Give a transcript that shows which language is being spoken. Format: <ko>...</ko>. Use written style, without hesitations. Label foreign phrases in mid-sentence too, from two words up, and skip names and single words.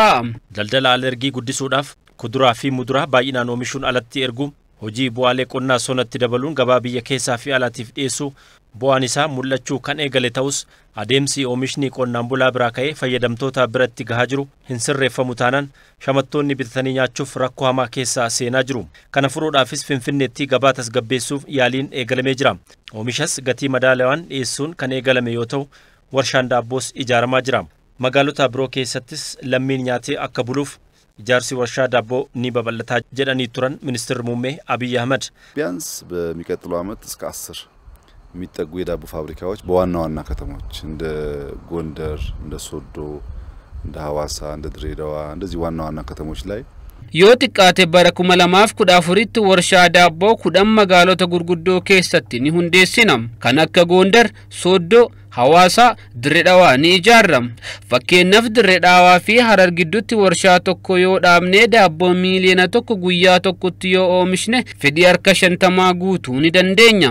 <om>Daldala alergii guddisuudhaaf kuduraa fi muduraa baay'inaan oomishuun alatti ergu hojii bu'aalee qonnaa sonatti dabaluun gabaa biyya keessaa fi alaatiif dhiyeessuu bu'aan isaa mul'achuu kan eegale ta'us adeemsi oomishni qonnaan bulaa biraa ka'ee fayyadamtoota biratti gahaa jiru hin sirreeffamu taanaan shamattoonni bitatanii nyaachuuf rakkoo hamaa keessaa seenaa jiru. Kana furuudhaafis Finfinneetti gabaa tasgabbeessuuf yaaliin eegalamee jira. Oomishas gatii madaalawaan dhiyeessuun kan eegalame yoo ta'u warshaan daabboos ijaaramaa jira. Magaalota biroo keessattis lammiin nyaatee akka buluuf ijaarsi warshaa ዳቦ ni babal'ataa jedhanii turan Ministira Muummee አብይ አህመድ</om> <am>ቢያንስ በሚቀጥለው ዓመት እስከ 10 የሚጠጉ የዳቦ ፋብሪካዎች በዋና ዋና ከተሞች እንደ ጎንደር እንደ ሶዶ እንደ ሐዋሳ እንደ ድሬዳዋ እንደዚህ ዋና ዋና ከተሞች ላይ</am> <om>yoo xiqqaate bara 2014tti warshaa daabboo 10 magaalota gurguddoo keessatti ni hundeessinam kan akka Gondar, Soddoo, Hawaasa, Dirredhawaa ni ijaarram. Fakkeenyaaf Dirredhawaa fi Harar gidduutti warshaa tokko yoo dhaabne daabboo miiliyoona tokko guyyaa tokkotti yoo oomishne fedhii harka 50 guutuu ni dandeenya.</om>